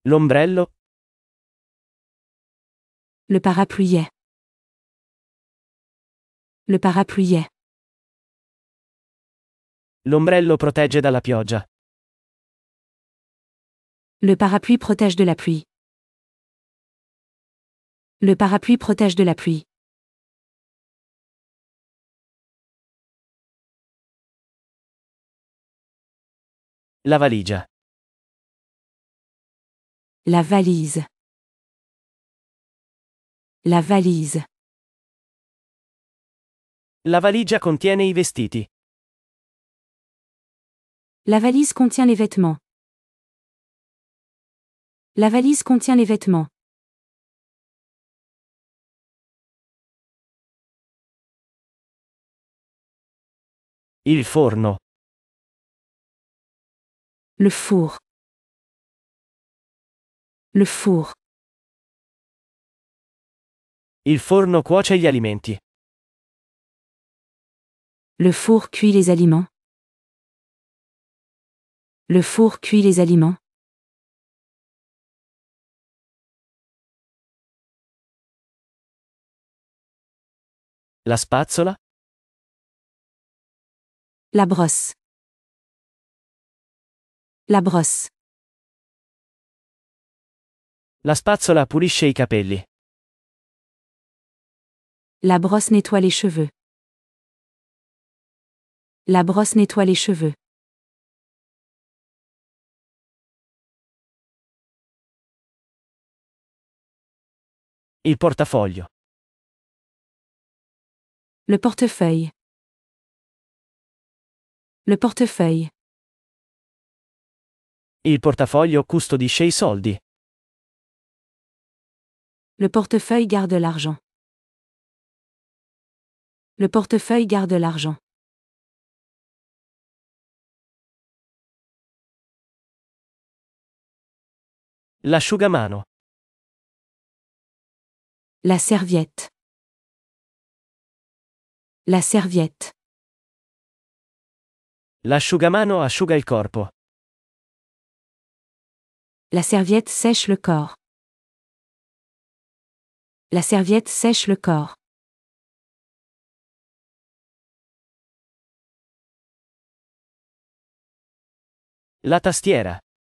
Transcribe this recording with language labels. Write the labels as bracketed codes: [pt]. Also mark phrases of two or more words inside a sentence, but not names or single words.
[it] L'ombrello. [fr] Le parapluiet. Le parapluiet. [it] L'ombrello protegge dalla pioggia. [fr] Le parapluie protège de la pluie. Le parapluie protège de la pluie. [it] La valigia. [fr] La valise. La valise. [it] La valigia contiene i vestiti. [fr] La valise contient les vêtements. La valise contient les vêtements. [it] Il forno. [fr] Le four. Le four. [it] Il forno cuoce gli alimenti. [fr] Le four cuit les aliments. Le four cuit les aliments. [it] La spazzola. [fr] La brosse. La brosse. [it] La spazzola pulisce i capelli. [fr] La brosse nettoie les cheveux. La brosse nettoie les cheveux. [it] Il portafoglio. [fr] Le portefeuille. Le portefeuille. [it] Il portafoglio custodisce i soldi. [fr] Le portefeuille garde l'argent. Le portefeuille garde l'argent. [it] L'asciugamano. [fr] La serviette. La serviette. [it] L'asciugamano asciuga il corpo. [fr] La serviette sèche le corps. La serviette sèche le corps. [it] La tastiera.